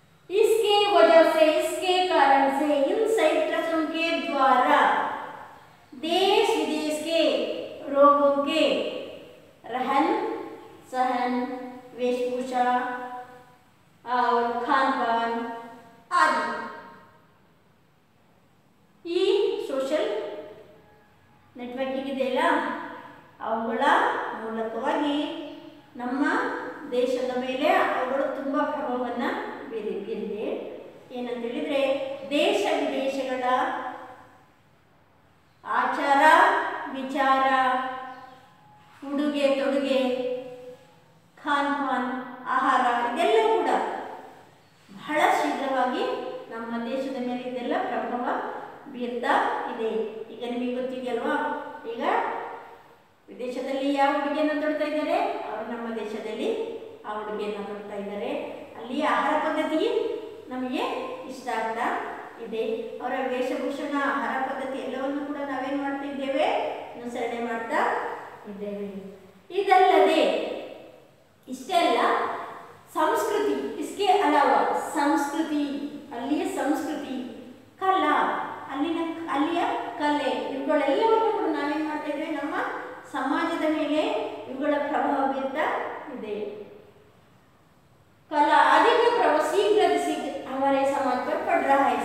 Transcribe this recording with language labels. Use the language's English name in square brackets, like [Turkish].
[Hindi] इसके वजह से, इसके कारण से इन साइट्सों के द्वारा देश विदेश के लोगों के रहन सहन, वेशभूषा और खान पान आदि [Kannada] ಈ ಸೋಷಿಯಲ್ ನೆಟ್ವರ್ಕಿಂಗ್ ಇದೆಯಲ್ಲ ಅವುಗಳ ಮೂಲಕವಾಗಿ ನಮ್ಮ ದೇಶದ ಮೇಲೆ ಅವುಗಳು ತುಂಬ ಪ್ರಭಾವವನ್ನು ಬೀರಿದೆ. ಏನಂತ ಹೇಳಿದರೆ ದೇಶ ವಿದೇಶಗಳ ಆಚಾರ ವಿಚಾರ, ಉಡುಗೆ ತೊಡುಗೆ, ಖಾನ್ ಪಾನ್, ಆಹಾರ ಇದೆಲ್ಲ ಕೂಡ ಬಹಳ ಶೀಘ್ರವಾಗಿ ನಮ್ಮ ದೇಶದ ಮೇಲೆ ಇದೆಲ್ಲ ಪ್ರಭಾವ ಬೀರ್ತಾ ಇದೆ. ಈಗ ನಿಮಗೆ ಗೊತ್ತಿದೆಯಲ್ವಾ, ಈಗ ವಿದೇಶದಲ್ಲಿ ಯಾವ ಉಡುಗೆಯನ್ನು ತೊಡ್ತಾ ಇದ್ದಾರೆ, ಅವರು ನಮ್ಮ ದೇಶದಲ್ಲಿ ಆ ಉಡುಗೆಯನ್ನು ತೊಡ್ತಾ ಇದ್ದಾರೆ. ಅಲ್ಲಿ ಆಹಾರ ಪದ್ಧತಿ ನಮಗೆ ಇಷ್ಟ ಆಗ್ತಾ ಇದೆ. ಅವರ ವೇಷಭೂಷಣ, ಆಹಾರ ಪದ್ಧತಿ ಎಲ್ಲವನ್ನು ಕೂಡ ನಾವೇನು ಮಾಡ್ತಾ ಇದ್ದೇವೆ, ಅನುಸರಣೆ ಮಾಡ್ತಾ ಇದ್ದೇವೆ. ಇದಲ್ಲದೆ ಇಷ್ಟೇ ಅಲ್ಲ, ಸಂಸ್ಕೃತಿ, [Hindi] इसके अलावा [Kannada] ಸಂಸ್ಕೃತಿ, ಅಲ್ಲಿಯ ಸಂಸ್ಕೃತಿ, ಕಲಾ, ಅಲ್ಲಿಯ ಕಲೆ, ಇವುಗಳೆಲ್ಲವನ್ನು ಕೂಡ ನಾವೇನು ಮಾಡ್ತಾ ಇದ್ದೇವೆ, ನಮ್ಮ ಸಮಾಜದ ಮೇಲೆ ಇವುಗಳ ಪ್ರಭಾವ ಬೀರ್ತಾ ಇದೆ. [Hindi] कला आदि का प्रभाव शीघ्र हमारे समाज पर पड़ रहा है.